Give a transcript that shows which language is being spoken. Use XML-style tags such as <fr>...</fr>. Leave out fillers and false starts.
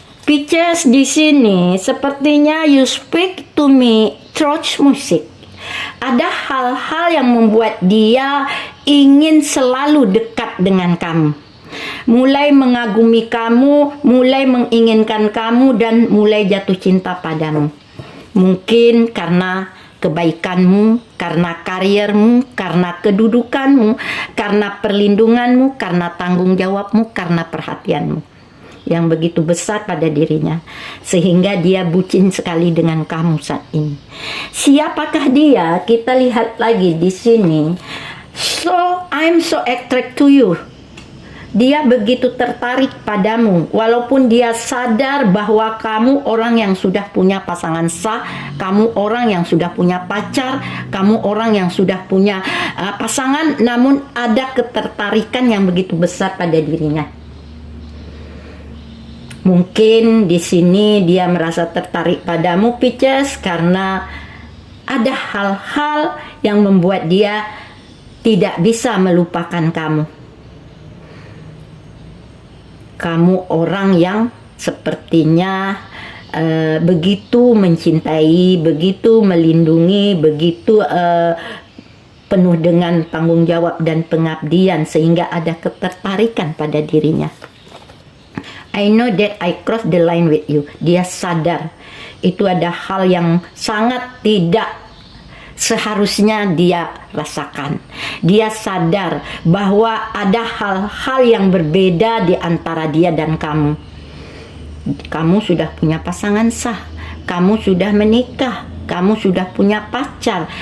<en>Pisces</en> <id>di sini sepertinya</id> <en>you speak to me through music.</en> <id>Ada hal-hal yang membuat dia ingin selalu dekat dengan kamu. Mulai mengagumi kamu, mulai menginginkan kamu, dan mulai jatuh cinta padamu. Mungkin karena kebaikanmu, karena kariermu, karena kedudukanmu, karena perlindunganmu, karena tanggung jawabmu, karena perhatianmu yang begitu besar pada dirinya, sehingga dia bucin sekali dengan kamu saat ini. Siapakah dia? Kita lihat lagi di sini.</id> <en>So, I'm so attracted to you.</en> <id>Dia begitu tertarik padamu, walaupun dia sadar bahwa kamu orang yang sudah punya pasangan sah, kamu orang yang sudah punya pacar, kamu orang yang sudah punya pasangan, namun ada ketertarikan yang begitu besar pada dirinya. Mungkin di sini dia merasa tertarik padamu Pisces karena ada hal-hal yang membuat dia tidak bisa melupakan kamu. Kamu orang yang sepertinya begitu mencintai, begitu melindungi, begitu penuh dengan tanggung jawab dan pengabdian, sehingga ada ketertarikan pada dirinya.</id> <en>I know that I cross the line with you.</en> <id>Dia sadar itu ada hal yang sangat tidak seharusnya dia rasakan. Dia sadar bahwa ada hal-hal yang berbeda di antara dia dan kamu. Kamu sudah punya pasangan sah, kamu sudah menikah, kamu sudah punya pacar.</id>